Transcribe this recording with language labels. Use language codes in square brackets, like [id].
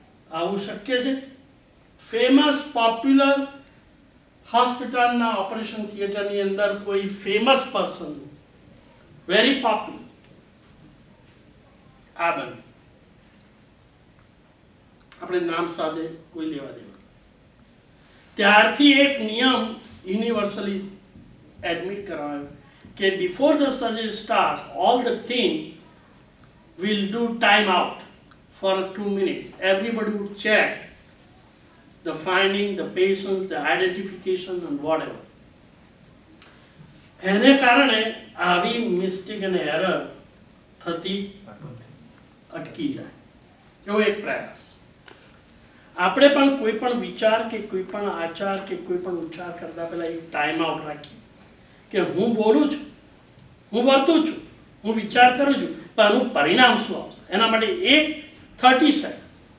[gu] આવું શક્ય છે? ફેમસ પોપ્યુલર હોસ્પિટલના ઓપરેશન થિયેટરની અંદર કોઈ ફેમસ પર્સન, [en] very popular, [gu] આ બને, આપણે નામ સાથે કોઈ લેવા દેવા. ત્યારથી એક નિયમ યુનિવર્સલી એડમિટ કરાયો કે [en] Before the surgery start all the team will do time out for 2 minutes. Everybody would check the finding, the patients, the identification and whatever. [gu] એને કારણે આવી મિસ્ટેક અને એરર થતી અટકી જાય, એવો એક પ્રયાસ. આપણે પણ કોઈ પણ વિચાર કે કોઈ પણ આચાર કે કોઈ પણ ઉચ્ચાર કરતા પહેલા એક ટાઈમ આઉટ રાખીએ કે હું બોલું છું, હું વર્તું છું, હું વિચાર કરું છું, પણ આનું પરિણામ શું આવશે એના માટે એક 30 સેકન્ડ